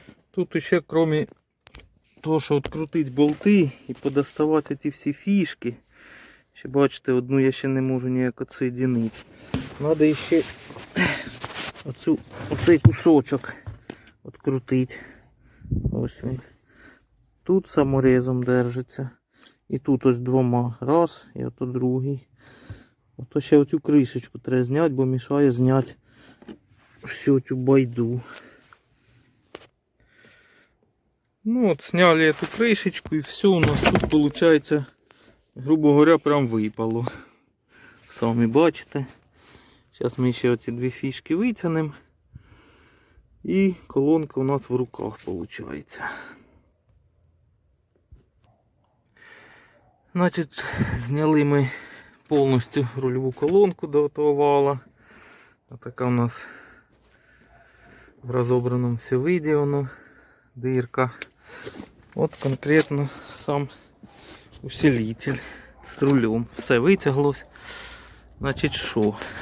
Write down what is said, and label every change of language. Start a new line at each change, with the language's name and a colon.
Ukrainian: Тут ще, крім того, що відкрутити болти і подоставати ці всі фішки, ще бачите, одну я ще не можу ніяк відсоєдинити. Треба ще оцей кусочок відкрутити. Ось він. Тут саморезом держиться. І тут ось двома. Раз, і ото другий. Ото ще оцю кришечку треба зняти, бо мішає зняти всю цю байду.
Russian: Ну от, сняли эту крышечку и все у нас тут получается, грубо говоря, прям випало.
Ukrainian: Самі бачите. Зараз ми ще оці дві фішки витягнемо. І колонка у нас в руках получается. Значить, зняли ми повністю рульову колонку до того вала. Така у нас в розобраному все виді воно. Дирка. От конкретно сам усилитель з рулем. Все витяглось. Значить що?